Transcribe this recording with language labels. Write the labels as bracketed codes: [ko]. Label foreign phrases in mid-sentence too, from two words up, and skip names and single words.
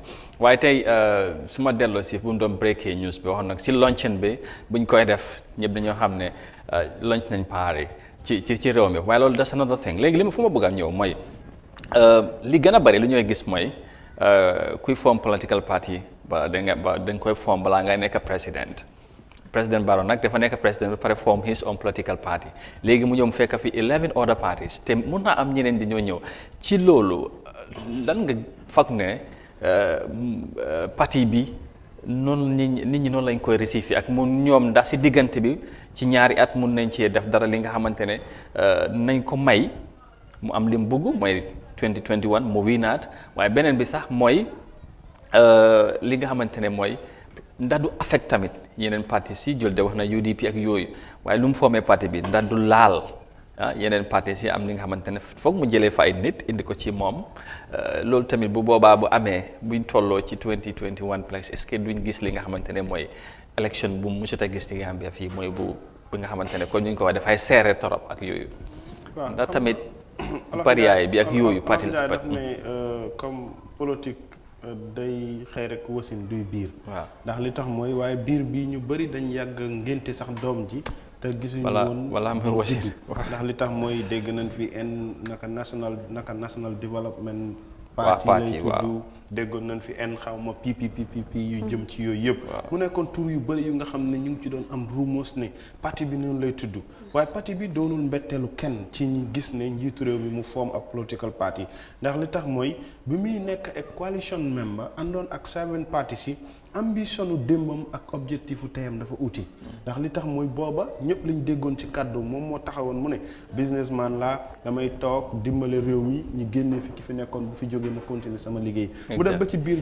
[wo] Waaye tey su ma delloo si bu mu doon [en] breaking news [wo] bi waxoon nag si luncheon bi buñ koy def ñëpp dañoo xam ne lunch nañ paare ci réew mi waaye loolu [en] that's another thing. [wo] Léegi li ma fu ma bëgg a ñëw mooy li gën a bari lu ñooy gis mooy kuy [en] form political party [wo] dañ koy form balaa ngay nekk président Barrow nag dafa nekk président ba pare [en] form his own political party [wo] léegi mu ñëw mu fekk fi [en] 11 other parties [wo] te mun naa am ñeneen di ñëw ci loolu lan nga foog ne parti bi noonu nit ñi noonu lañ koy receiver ak mu ñoom ndax si diggante bi ci ñaari at mun nañ cee def dara li nga xamante ne nañ ko may mu am lim bëgg mooy 2021 mu winaat waaye beneen bi sax mooy li nga xamante ne mooy ndax du affect tamit yeneen parti si Julde wax na UDP ak yooyu waaye lu mu formé parti bi ndax du laal yeneen parti si am li nga xamante ne foog mu jëlee fa ay nit indi ko ci moom loolu tamit bu boobaa bu amee buñ tolloo ci 2021 [fr] plus est-ce que [wo] duñ gis li nga xamante ne mooy élection bu mu musut a gis ci Gambia fii mooy bu nga xamante ne kon ñu ko wax dafay seere torop ak yooyu ndax tamit bariyaay bi ak yooyu parti daf ne [fr] comme politique [wo] day xëy rek wasin duy biir ndax li tax mooy waaye biir bi ñu bëri dañ yàgg ngénte sax doom ji te gisuñu woon wala am wasin ndax li tax mooy dégg nañ fi naka [en] national development [wo] parti lay tudd déggoon nañ fi en xaw ma PPPP yu jëm ci yooyu yëpp mu nekkoon tur yu bëri yu nga xam ne ñu ngi ci doon am rumeurs ne parti bi noonu lay tudd waaye parti bi doonul mbetteelu kenn ci ñi gis ne njiitu réew mi mu form ab [en] political party [wo] ndax li tax mooy bi muy nekk ak [en] coalition member [wo] àndoon ak 7 parties yi ambitionu démbam ak objectifu teyam dafa uti ndax li tax mooy booba ñëpp lañ déggoon ci kàddu moom moo taxawoon mu ne businessman la damay toog dimbale réew mi ñu génnee fi ki fi nekkoon bu fi jógee ma continuer sama liggéey mu dem ba ci biir